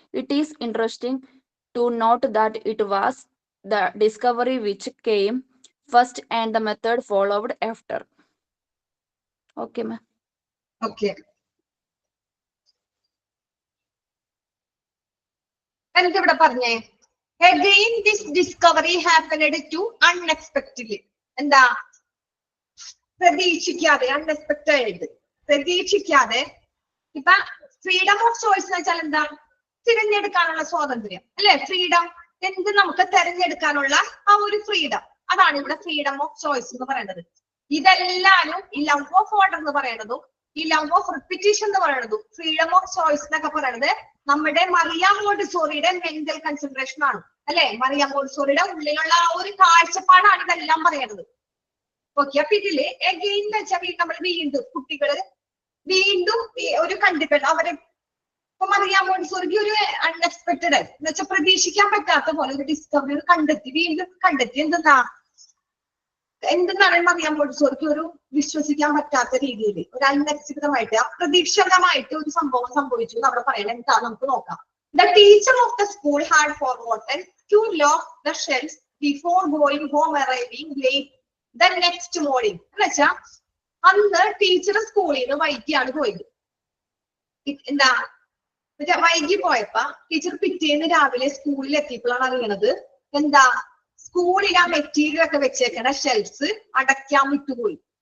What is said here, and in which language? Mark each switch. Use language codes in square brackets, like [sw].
[en] It is interesting to note that it was the discovery which came first and the method followed after. Okay, ma'am. Okay. [ml] എന്തിവിടെ പറഞ്ഞേ? [en] Again, this discovery happened to unexpectedly. [ml] എന്താ? പ്രതീക്ഷിക്കാതെ, unexpected, പ്രതീക്ഷിക്കാതെ. ഇപ്പൊ freedom of choice എന്ന് വെച്ചാൽ എന്താ? തിരഞ്ഞെടുക്കാനുള്ള സ്വാതന്ത്ര്യം, അല്ലെ? ഫ്രീഡം, എന്ത് നമുക്ക് തിരഞ്ഞെടുക്കാനുള്ള ആ ഒരു ഫ്രീഡം, അതാണ് ഇവിടെ ഫ്രീഡം ഓഫ് ചോയ്സ് എന്ന് പറയുന്നത്. ഇതെല്ലാരും ഈ ലവ് ഓഫ് ഓർഡർ എന്ന് പറയുന്നതും ഈ ലവ് ഓഫ് റിപ്പിറ്റേഷൻ എന്ന് പറയുന്നതും ഫ്രീഡം ഓഫ് ചോയ്സ് എന്നൊക്കെ പറയുന്നത് നമ്മുടെ മറിയാം മോണ്ടിസോറിയുടെ മെന്റൽ കൺസിഡറേഷൻ ആണ്, അല്ലെ? മറിയാം മോണ്ടിസോറിയുടെ ഉള്ളിലുള്ള ആ ഒരു കാഴ്ചപ്പാടാണ് ഇതെല്ലാം പറയുന്നത്. ഓക്കെ, അപ്പൊ ഇതില് എഗെയിൻ എന്ന് വെച്ചാൽ നമ്മൾ വീണ്ടും കുട്ടികള് വീണ്ടും ഒരു കണ്ടിട്ട് അവരെ അപ്പൊ മറിയാം മോണ്ടിസോറിക്ക് ഒരു അൺഎക്സ്പെക്ടഡ് എന്ന് വെച്ചാൽ പ്രതീക്ഷിക്കാൻ പറ്റാത്ത പോലെ ഒരു ഡിസ്കവറി കണ്ടെത്തി, വീണ്ടും കണ്ടെത്തി. എന്തെന്നാണ് മറിയാം മോണ്ടിസോറിക്ക് ഒരു വിശ്വസിക്കാൻ പറ്റാത്ത രീതിയിൽ ഒരു അൺഎക്സ്പെക്ടഡായിട്ട് അപ്രതീക്ഷിതമായിട്ട് ഒരു സംഭവം സംഭവിച്ചു എന്ന് അവിടെ പറയണം. എന്താ നമുക്ക് നോക്കാം. [en] The teacher of the school had forgotten to lock the shelves before going home, arriving late the next morning. [ml] എന്ന് വെച്ചാ അന്ന് ടീച്ചർ സ്കൂളിൽ നിന്ന് വൈകിയാണ് പോയത്. എന്താ വൈകി പോയപ്പോ ടീച്ചർ പിറ്റേന്ന് രാവിലെ സ്കൂളിൽ എത്തിയപ്പോഴാണ് അറിയണത് എന്താ സ്കൂളിൽ ആ മെറ്റീരിയൽ ഒക്കെ വെച്ചേക്കണ ഷെൽഫ്സ് അടയ്ക്കാൻ വിട്ടുപോയി.